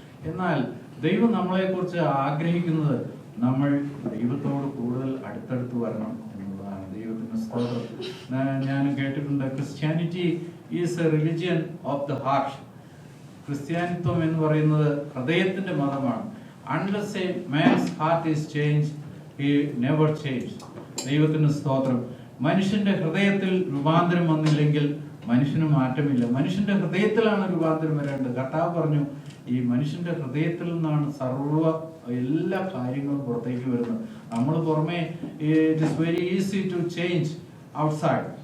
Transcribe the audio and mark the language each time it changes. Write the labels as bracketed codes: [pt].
[ml] എന്നാൽ ദൈവം നമ്മളെക്കുറിച്ച് ആഗ്രഹിക്കുന്നത് നമ്മൾ ദൈവത്തോട് കൂടുതൽ അടുത്തടുത്ത് വരണം എന്നുള്ളതാണ്. ദൈവത്തിന് സ്തോത്രം. ഞാൻ കേട്ടിട്ടുണ്ട്, [en] Christianity is a religion of the heart. [ml] ക്രിസ്ത്യാനിത്വം എന്ന് പറയുന്നത് ഹൃദയത്തിന്റെ മതമാണ്. [en] Unless a man's heart is changed, he never changed. [ml] ദൈവത്തിന് സ്തോത്രം. മനുഷ്യന്റെ ഹൃദയത്തിൽ രൂപാന്തരം വന്നില്ലെങ്കിൽ മനുഷ്യന് മാറ്റമില്ല. മനുഷ്യന്റെ ഹൃദയത്തിലാണ് രൂപാന്തരം വരേണ്ടത്. കർത്താവ് പറഞ്ഞു, ഈ മനുഷ്യന്റെ ഹൃദയത്തിൽ നിന്നാണ് സർവ്വ എല്ലാ കാര്യങ്ങളും പുറത്തേക്ക് വരുന്നത്. നമ്മൾ പുറമെ [en] It is very easy to change outside.